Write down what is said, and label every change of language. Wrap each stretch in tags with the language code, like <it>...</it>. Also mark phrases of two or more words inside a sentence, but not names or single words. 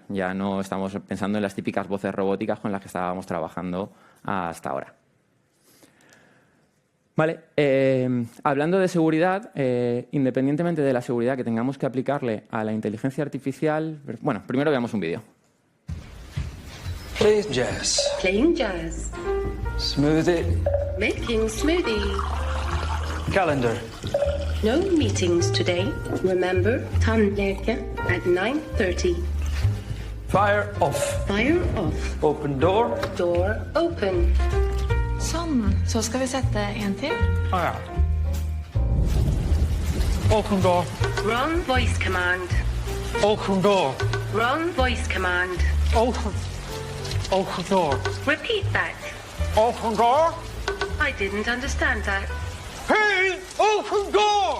<es>Ya no estamos pensando en las típicas voces robóticas con las que estábamos trabajando hasta ahora. Vale, hablando de seguridad, independientemente de la seguridad que tengamos que aplicarle a la inteligencia artificial, bueno, primero veamos un vídeo.</es> <en>Playing jazz. Playing jazz. Smoothie. Making smoothie. Calendar. No meetings today. Remember, tandläkare at 9:30. Fire off. Fire off. Open door. Door open.</en> <no>Sånn. Så skal vi sette en til. Ah, ja.</no> <en>Open door. Wrong voice command. Open door. Wrong voice command. Open. Open door. Repeat that. Open door. I didn't understand that. Hey, open door.</en>